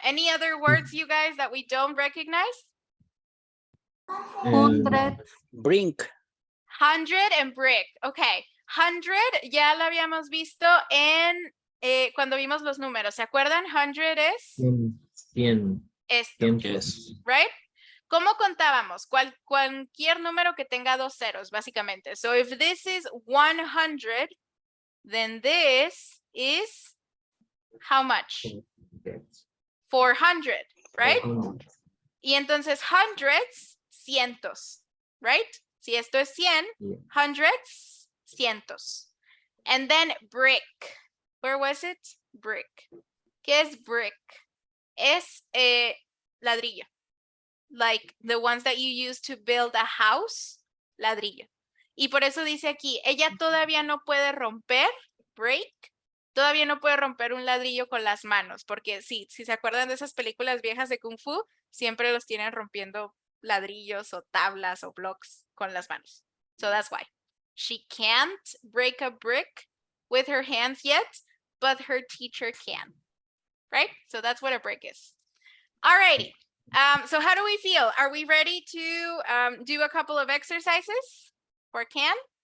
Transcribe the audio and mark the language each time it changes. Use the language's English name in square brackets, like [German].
[English] Any other words, you guys, that we don't recognize? 100. Brink. 100 and brick. [Spanish] Okay, 100 ya lo habíamos visto en cuando vimos los números. ¿Se acuerdan? 100 es [English] 100. [Spanish] esto, [English] Yes. right? [Spanish] ¿Cómo contábamos? Cualquier número que tenga dos ceros, básicamente. [English] So if this is 100, then this is how much? 400, right? [Spanish] Y entonces [English] hundreds, [Spanish] cientos, [English] right? [Spanish] Si esto es 100, [English] Yeah. hundreds, [Spanish] cientos. [English] And then brick. Where was it? Brick. [Spanish] ¿Qué es brick? Es ladrillo. [English] Like the ones that you use to build a house, [Spanish] ladrillo. Y por eso dice aquí, ella todavía no puede romper, [English] break, [Spanish] todavía no puede romper un ladrillo con las manos, porque sí, si se acuerdan de esas películas viejas de Kung Fu, siempre los tienen rompiendo ladrillos o tablas o [English] blocks [Spanish] con las manos. [English] So that's why. She can't break a brick with her hands yet, but her teacher can. Right? So that's what a brick is. Alrighty. So how do we feel? Are we ready to do a couple of exercises for can?